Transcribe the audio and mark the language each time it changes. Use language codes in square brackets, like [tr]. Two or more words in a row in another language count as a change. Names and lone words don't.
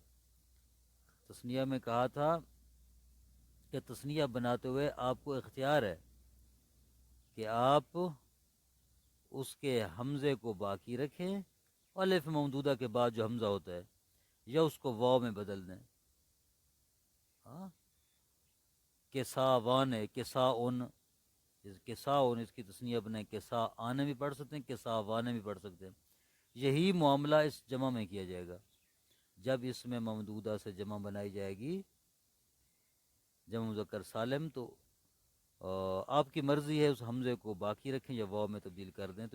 [ur] تثنیہ میں کہا تھا کہ تثنیہ بناتے ہوئے آپ کو اختیار ہے کہ آپ اس کے حمزے کو باقی رکھیں، الف ممدودہ کے بعد جو حمزہ ہوتا ہے، یا اس کو واو میں بدل دیں۔ ہاں، کسا وان ہے، کسا اون، کسا اون اس کی تثنیہ بنائیں، کسا آنے بھی پڑھ سکتے ہیں، کسا وانے بھی پڑھ سکتے ہیں۔ یہی معاملہ اس جمع میں کیا جائے گا۔ جب اس میں ممدودہ سے جمع بنائی جائے گی، جمع مذکر سالم، تو آپ کی مرضی ہے اس حمزے کو باقی رکھیں یا واو میں تبدیل کر دیں۔